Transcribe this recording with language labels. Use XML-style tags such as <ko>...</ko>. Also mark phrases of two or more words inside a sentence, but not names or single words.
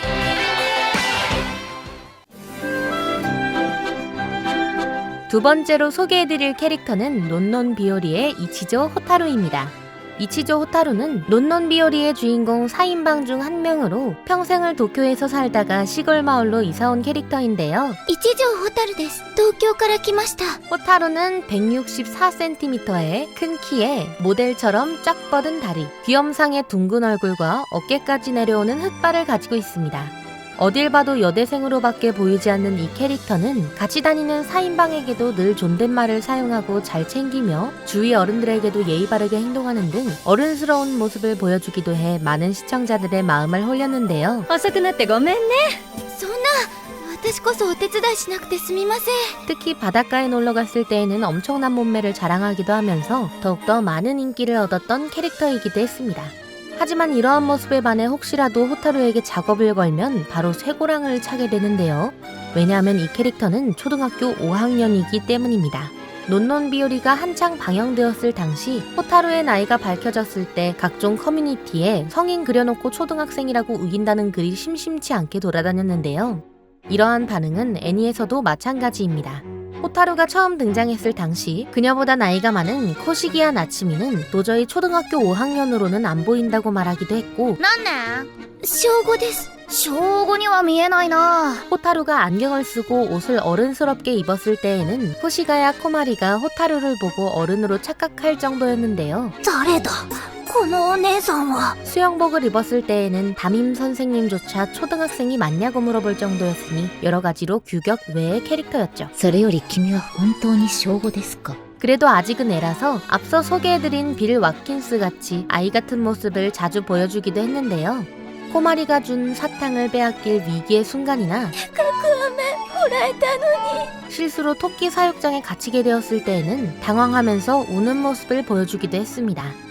<ko>두 번째로 소개해드릴 캐릭터는 논논 비오리의 이치조 호타루입니다. 이치조 호타루는 논논 비오리의 주인공 4인방 중 한 명으로 평생을 도쿄에서 살다가 시골 마을로 이사온 캐릭터인데요.</ko> <ja>이치조 호타루 です. 도쿄から来ました.</ja> <ko>호타루는 164cm의 큰 키에 모델처럼 쫙 뻗은 다리, 귀염상의 둥근 얼굴과 어깨까지 내려오는 흑발을 가지고 있습니다. 어딜 봐도 여대생으로밖에 보이지 않는 이 캐릭터는 같이 다니는 4인방에게도 늘 존댓말을 사용하고 잘 챙기며 주위 어른들에게도 예의 바르게 행동하는 등 어른스러운 모습을 보여주기도 해 많은 시청자들의 마음을 홀렸는데요.</ko> <ja>遅くなってごめんね。そんな、私こそお手伝いしなくてすみません。</ja> <ko>특히 바닷가에 놀러 갔을 때에는 엄청난 몸매를 자랑하기도 하면서 더욱더 많은 인기를 얻었던 캐릭터이기도 했습니다. 하지만 이러한 모습에 반해 혹시라도 호타루에게 작업을 걸면 바로 쇠고랑을 차게 되는데요. 왜냐하면 이 캐릭터는 초등학교 5학년이기 때문입니다. 논논 비오리가 한창 방영되었을 당시 호타루의 나이가 밝혀졌을 때 각종 커뮤니티에 성인 그려놓고 초등학생이라고 우긴다는 글이 심심치 않게 돌아다녔는데요. 이러한 반응은 애니에서도 마찬가지입니다. 호타루가 처음 등장했을 당시 그녀보다 나이가 많은 코시기와 나츠미는 도저히 초등학교 5학년으로는 안 보인다고 말하기도 했고,</ko> <ja>なんね? 小5です. 小5には見えないな.</ja> <ko>호타루가 안경을 쓰고 옷을 어른스럽게 입었을 때에는 코시가야 코마리가 호타루를 보고 어른으로 착각할 정도였는데요.</ko> <ja>誰だ? このお姉さんは.</ja> <ko>수영복을 입었을 때에는 담임 선생님조차 초등학생이 맞냐고 물어볼 정도였으니 여러 가지로 규격 외의 캐릭터였죠.</ko> <ja>それより君は本当に小5ですか?</ja> <ko>그래도 아직은 애라서 앞서 소개해드린 빌 왓킨스 같이 아이 같은 모습을 자주 보여주기도 했는데요. 코마리가 준 사탕을 빼앗길 위기의 순간이나 실수로 토끼 사육장에 갇히게 되었을 때에는 당황하면서 우는 모습을 보여주기도 했습니다.</ko>